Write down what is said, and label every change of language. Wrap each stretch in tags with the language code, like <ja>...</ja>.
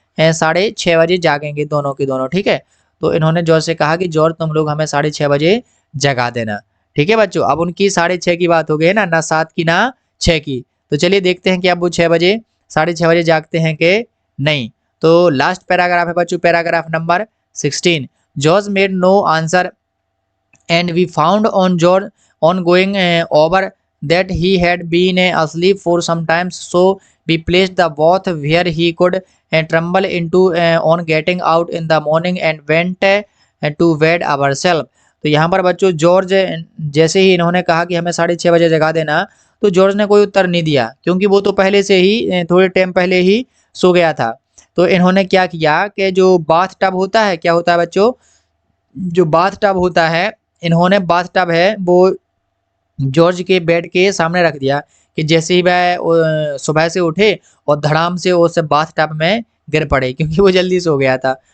<hi>6:30 बजे जागेंगे दोनों के दोनों, ठीक है। तो इन्होंने जॉर्ज से कहा कि जॉर्ज तुम लोग हमें 6:30 बजे जगा देना, ठीक है बच्चों। अब उनकी 6:30 की बात हो गई है ना, ना 7 की ना 6 की। तो चलिए देखते हैं कि अब वो 6:30 बजे जागते हैं कि नहीं। तो लास्ट पैराग्राफ है बच्चों, paragraph number 16।</hi> <en>George made no answer and we found on going over that he had been asleep for some time, so we placed the bath where he could tremble into on getting out in the morning and went to bed ourselves।</en> <hi>तो यहाँ पर बच्चों George जैसे ही इन्होंने कहा कि हमें 6:30 बजे जगा देना, तो जॉर्ज ने कोई उत्तर नहीं दिया, क्योंकि वो तो पहले से ही थोड़े टाइम पहले ही सो गया था। तो इन्होंने क्या किया कि जो बाथ टब होता है, क्या होता है बच्चों, जो बाथ टब होता है, इन्होंने बाथ टब है वो जॉर्ज के बेड के सामने रख दिया कि जैसे ही वह सुबह से उठे और धड़ाम से उस बाथ टब में गिर पड़े, क्योंकि वो जल्दी सो गया था।</hi>